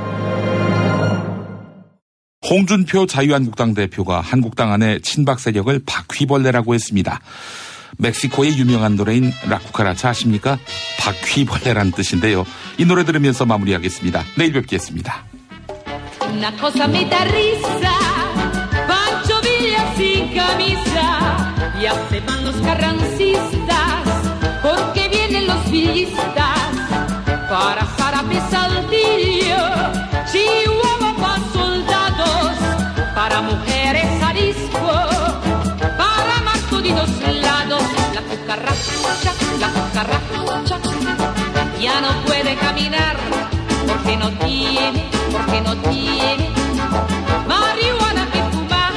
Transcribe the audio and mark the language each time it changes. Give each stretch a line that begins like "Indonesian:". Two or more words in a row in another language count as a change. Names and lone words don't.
Korean: 홍준표 자유한국당 대표가 한국당 안의 친박 세력을 바퀴벌레라고 했습니다. 멕시코의 유명한 노래인 라쿠카라차 아십니까? 바퀴벌레란 뜻인데요. 이 노래 들으면서 마무리하겠습니다. 내일 뵙겠습니다.
Spanish: Una cosa me da risa, Pancho Villa sin camisa, ya se van los carrancistas, porque vienen los villistas, para Zarape Saltillo, Chihuahua para soldados, para mujeres arisco, para más toditos lados, la cucaracha, ya no puede caminar, porque no tiene marihuana que fumar.